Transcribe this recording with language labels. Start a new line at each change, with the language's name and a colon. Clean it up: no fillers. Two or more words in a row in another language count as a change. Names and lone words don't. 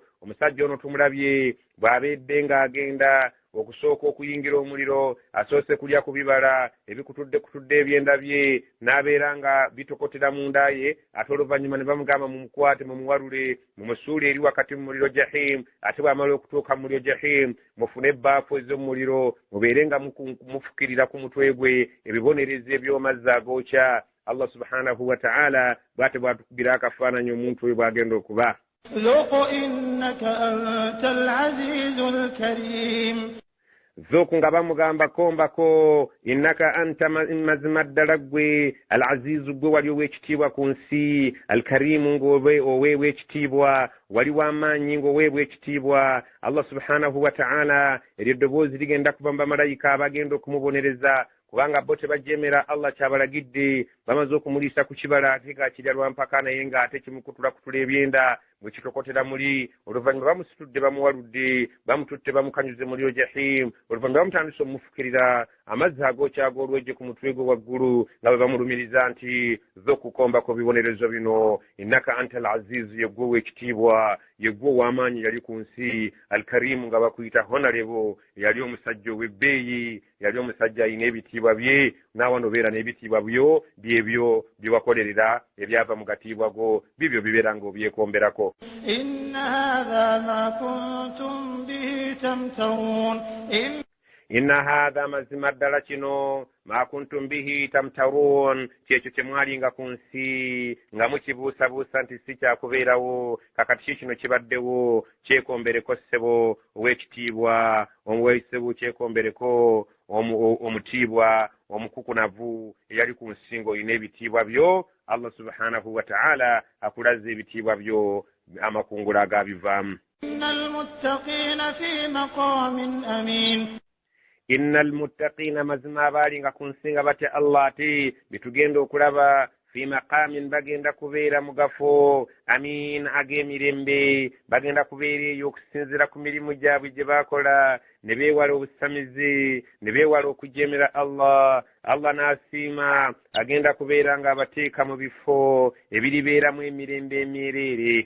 Ganda: Omusajja ono tumulabye bw'abeedde ng'agenda okusooka okuyingira omuliro, asoose kulya ku bibala ebikutudde ebyenda bye n'abeera nga bitokotera mu nda ye, ate oluvannyuma ne bamugamba mumukwate mumuwalule mumusuule eri wakati mu muliro jahim. Ate bw'amala okutuuka mu muliro jahim mufune ebbaafu ez'omuliro mubeere nga mufukirira ku mutwe gwe ebibonerezo eby'omazzi agookya.
Arabic: الله سبحانه وتعالى
Ganda: bw'ate bw'atukubira akafaananyi omuntu oyo bw'agenda okuba.
Arabic: ذوق إنك أنت العزيز الكريم.
Ganda: ذوق nga bamugamba kombako
Arabic: إنك أنت
Ganda: mazima ddala gwe al-azizu gwe wali ow'ekitiibwa ku nsi, al-karimu ng'oweebwa ekitiibwa, wali w'amaanyi ng'oweebwa ekitiibwa.
Arabic: الله سبحانه وتعالى
Ganda: eryo eddoboozi ligenda kuva mu bamalayika abagenda okumubonereza kubanga bo tebajemera Allah kyabalagidde, bamaze okumuliisa ku kibala ate nga kirya lwampaka naye ng'ate kimukutula ebyenda bwe kitokotera muli oluvannyuma bamusitudde bamuwaludde bamututte bamukanyuze muliro jahim oluvannyuma bamutandise omufukirira amazzi agookyaga olwejje ku mutwe gwe waggulu nga bwe bamulumiriza nti zo kukombako bibonerezo bino
Arabic: إنك أنت العزيز
Ganda: yeggwe w'ekitiibwa yeggwe ow'amaanyi yali ku nsi alkarimu nga bakuyita honorable yali omusajja ow'ebbeeyi yali omusajja alina ebitiibwa bye naawe nobeera n'ebitiibwa byo byebyo bye wakolerera ebyava mu gatiibwa go bibyo bibeera ng'obyekomberako
Arabic: إن هذا ما كنتم به تمترون إن هذا
Ganda: mazima ddala kino
Arabic: ما كنتم به تمترون
Ganda: kyekyo kyemwalinga ku nsi nga mukibuusabuusa nti si kyakubeerawo kakati kino kibaddewo kyekombereko ssebo ow'ekitiibwa omuweesebo kyekombereko omutiibwa omukukunavu eyali ku nsingo olina ebitiibwa byo
Arabic: الله سبحانه وتعالى
Ganda: akulaza ebitiibwa byo amakungula agabivaamu
Arabic: إن المتقين في مقام أمين إن المتقين
Ganda: mazima abalinga ku nsinga batya Allah ate bitugenda okulaba
Arabic: في مقام
Ganda: bagenda kubeera mu gafo amin ag'emirembe bagenda kubeera eyo okusinziira ku mirimu gyabwe gye baakola ne beewala obusamizi ne beewala okujeemera Allah n'asiima agenda kubeera ng'abateeka mu bifo ebiribeeramu emirembe emyereere